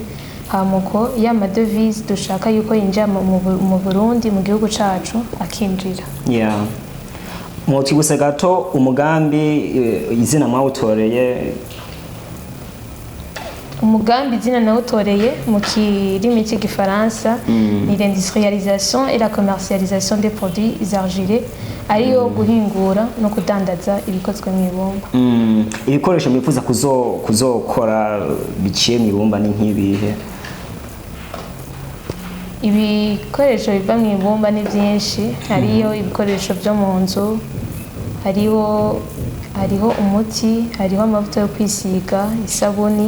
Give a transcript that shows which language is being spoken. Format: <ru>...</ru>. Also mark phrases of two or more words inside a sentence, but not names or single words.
<rn>Hamuko y'amadevise dushaka yuko yinjira mu Burundi, mu gihugu cacu akinjira. Mwotibuse gato umugambi izina mwawutoreye? Umugambi izina nawutoreye mu kirimi cy'igifaransa ni</rn> <fr>l'industrialisation et la commercialisation des produits argileux,</fr> <rn>ariyo guhingura no kudandaza ibikozwe mu ibumba. Ibikoresho mwifuza kuzokora biciye mu ibumba ni nk'ibihe? Ibikoresho biva mu ibumba ni byinshi. Hariyo ibikoresho byo mu nzu, hariho umuti, hariho amavuta yo kwisiga, isabuni.</rn>